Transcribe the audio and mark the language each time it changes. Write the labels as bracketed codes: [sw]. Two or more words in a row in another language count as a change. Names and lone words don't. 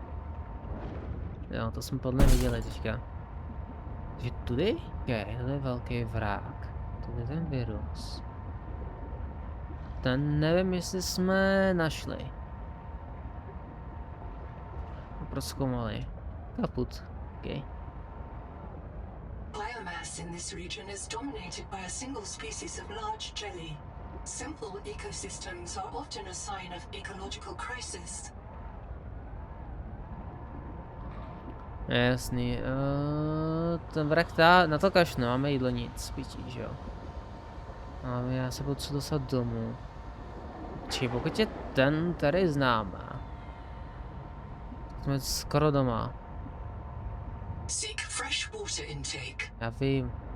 [cs] Jo, to jsme podle mě viděli teďka. Takže tudy? Okay, tady je velký vrák. Tady je ten virus. Ten nevím, jestli jsme našli. Prozkoumali. Kaput. [en] Okay. Biomass in this region is dominated by a single species of large jelly. Simple ecosystems are often a sign of ecological crisis. [cs] Jasný, ten vrak na to kašne, máme jídlo nic, pití, že jo. A já se potřebuji dostat domů. Či pokud je ten tady známá. Jsme skoro doma. Já vím.